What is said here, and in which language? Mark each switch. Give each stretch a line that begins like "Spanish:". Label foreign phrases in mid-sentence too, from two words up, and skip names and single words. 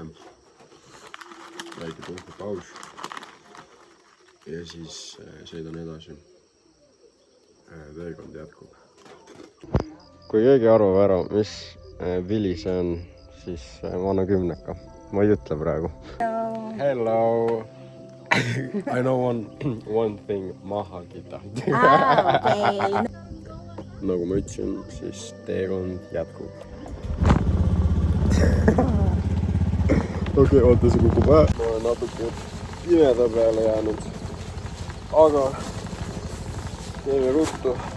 Estonian: Väike puhkepaus. Ja siis sõidan edasi. Teekond jätkub. Kui keegi arvab ära, mis vili see on, siis vana kümneka. Ma ei ütle praegu.
English: Hello! I know one thing, maha kita.
Estonian: Nagu ma ütlesin, siis teekond jätkub. Okei, oota, see kukub ära. Ma olen natuke pimeda peale jäänud. Aga teeme ruttu.